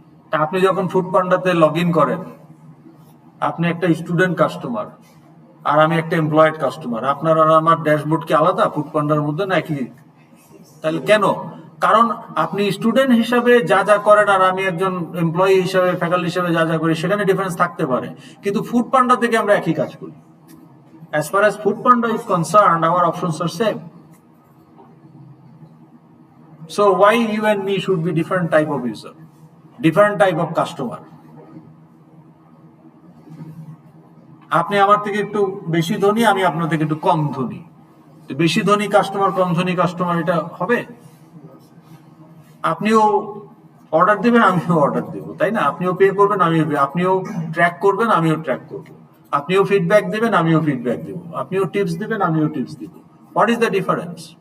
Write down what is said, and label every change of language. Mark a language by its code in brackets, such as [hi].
[bn] তা আপনি যখন ফুড পান্ডাতে লগ ইন করেন, আপনি একটা স্টুডেন্ট কাস্টমার আর আমি একটা এমপ্লয়েড কাস্টমার, আপনার আর আমার ড্যাশবোর্ড কি আলাদা ফুড পান্ডার মধ্যে নাকি? তাহলে কেন? কারণ আপনি স্টুডেন্ট হিসাবে যা যা করেন আর আমি একজন এমপ্লয়ি হিসাবে, ফ্যাকাল্টি হিসাবে যা যা করি, সেখানে ডিফারেন্স থাকতে পারে, কিন্তু ফুড পান্ডা থেকে আমরা একই কাজ করি। [en] As far as Food Panda is concerned, our options are same. So why you and me should be different type of user, different type of customer? [bn] আপনি আমার থেকে একটু বেশি ধনী, আমি আপনার থেকে একটু কম ধনী, বেশি ধনী কাস্টমার কম ধনী কাস্টমার, এটা হবে? আপনিও অর্ডার দিবেন, আমিও অর্ডার দেব, তাই না? আপনিও পে করবেন, আমিও পে, আপনিও ট্র্যাক করবেন, আমিও ট্র্যাক করবো, আপনিও ফিডব্যাক দিবেন, আমিও ফিডব্যাক দেব, আপনিও টিপস দিবেন, আমিও টিপস দিব। [en] What is the difference?